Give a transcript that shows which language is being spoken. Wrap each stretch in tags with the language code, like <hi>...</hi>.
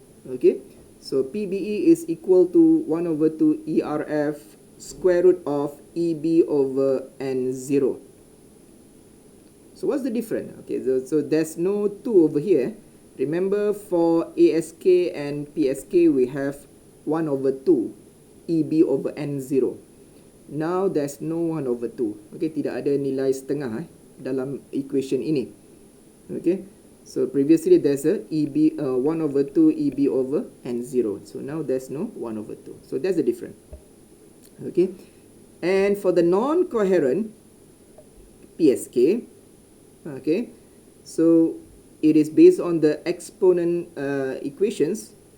<en>Okay, so PBE is equal to 1 over 2 ERF square root of EB over N0. So what's the difference? Okay, so there's no 2 over here. Remember for ASK and PSK we have 1 over 2 EB over N0. Now there's no 1 over 2.</en> <ms>Okay, tidak ada nilai setengah dalam equation ini.</ms> <en>Okay, so previously there's a EB 1 over 2 EB over N0. So now there's no 1 over 2. So that's the difference. Okay, and for the non-coherent PSK, okay, so it is based on the exponent equations.</en>